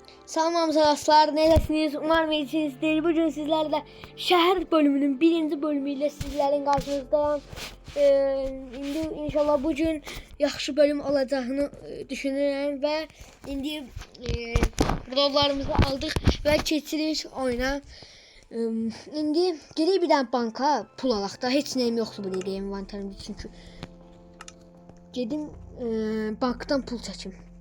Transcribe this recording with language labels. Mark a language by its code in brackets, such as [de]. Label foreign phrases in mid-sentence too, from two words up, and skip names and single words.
[az] Salam arkadaşlar, necəsiniz? [tr] Umarım iyisinizdir. Bugün sizlerle şehir bölümünün birinci bölümüyle sizlerin karşınızdayım. [az] İndi inşallah bugün yaxşı bölüm olacağını düşünürəm və indi rollarımızı aldıq və keçirik oyuna. İndi gedək bir dənə banka pul alaq da. Heç nəyim yoxdur bu dəqiqə envanterimdə çünki. Gedim bankdan pul çəkim.